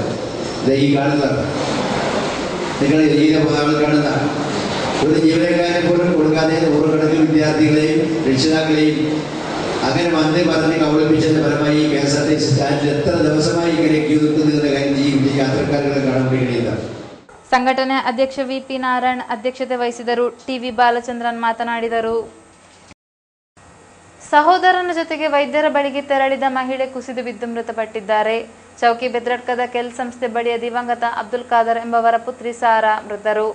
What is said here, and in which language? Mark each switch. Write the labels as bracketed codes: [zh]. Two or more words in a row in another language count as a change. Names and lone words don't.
[ml] ഇത് ഈ കാണുന്നതാണ്, നിങ്ങൾ ഈ കാണുന്നതാണ്. ഒരു ജീവനക്കാരെ പോലും കൊടുക്കാതെ നൂറുകണക്കിന് വിദ്യാർത്ഥികളെയും രക്ഷിതാക്കളെയും അങ്ങനെ മന്ത്രി പറഞ്ഞ് കബളിപ്പിച്ചതിന്റെ ഫലമായി കെഎസ്ആർടിസി സ്റ്റാൻഡിൽ എത്ര ദിവസമായി ഇങ്ങനെ ക്യൂ നിൽക്കുന്നതിന്റെ കാര്യം ഈ യാത്രക്കാരുകളെ കാണാൻ വേണ്ടി കഴിയുന്നതാണ്. [kn] ಸಂಘಟನೆ ಅಧ್ಯಕ್ಷ ವಿಪಿ ನಾರಾಯಣ್ ಅಧ್ಯಕ್ಷತೆ ವಹಿಸಿದರು. ಟಿವಿ ಬಾಲಚಂದ್ರನ್ ಮಾತನಾಡಿದರು. ಸಹೋದರನ ಜೊತೆಗೆ ವೈದ್ಯರ ಬಳಿಗೆ ತೆರಳಿದ ಮಹಿಳೆ ಕುಸಿದು ಬಿದ್ದು ಮೃತಪಟ್ಟಿದ್ದಾರೆ. ಚೌಕಿ ಬೆದ್ರಡ್ಕದ ಕೆಲ್ ಸಂಸ್ಥೆ ಬಳಿಯ ದಿವಂಗತ ಅಬ್ದುಲ್ ಖಾದರ್ ಎಂಬವರ ಪುತ್ರಿ ಸಾರಾ ಮೃತರು.